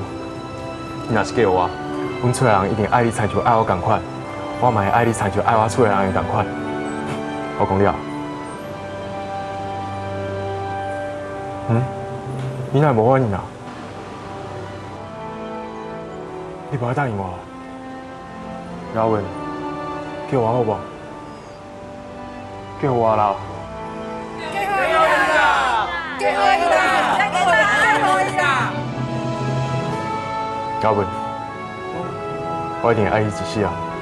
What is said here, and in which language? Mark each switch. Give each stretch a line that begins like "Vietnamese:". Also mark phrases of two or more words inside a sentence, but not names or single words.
Min Nan Chinese: 你若是叫我，阮厝内人一定爱你，亲像爱我同款，我嘛会爱你，亲像爱我厝内人同款。我讲了，你哪无反应啊？你无爱答应我？雅文，叫我好不？叫我啦！雅文，我一定爱你一世啊！